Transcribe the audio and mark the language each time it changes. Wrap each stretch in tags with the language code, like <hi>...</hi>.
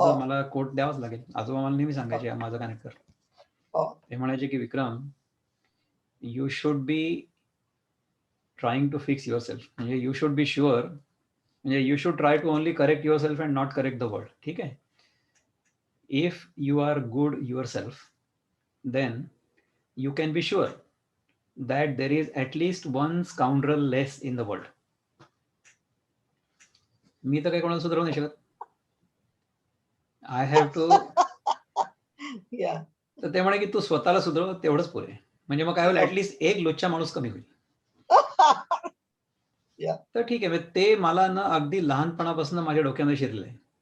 <mr>हो. मला कोट द्यावाच लागेल. आजोबा मला नेहमी हो. सांगायचे, माझं कनेक्ट कर. हो. ते म्हणायचे, की</mr> <en>"Vikram, you should be trying to fix yourself." म्हणजे you should be sure, म्हणजे you should try to only correct yourself and not correct the world.</en> <mr>ठीक आहे? If you R good yourself, then</mr> <en>you can be sure that there is at least one scoundrel less in the world.</en> <mr>मी तर काही कोणाला सुधारू नाही शकत.</mr> <en>I have to. Yeah.</en> <mr>तर ते म्हणे की तू स्वतःला सुधारव तेवढंच पुरे. म्हणजे मग काय होईल, हो. ऍटलीस्ट एक लुच्चा माणूस कमी होईल.</mr> <en>Yeah.</en> <mr>तर ठीक आहे, म्हणजे ते मला ना अगदी लहानपणापासून माझ्या डोक्यामध्ये शिरलंय.</mr>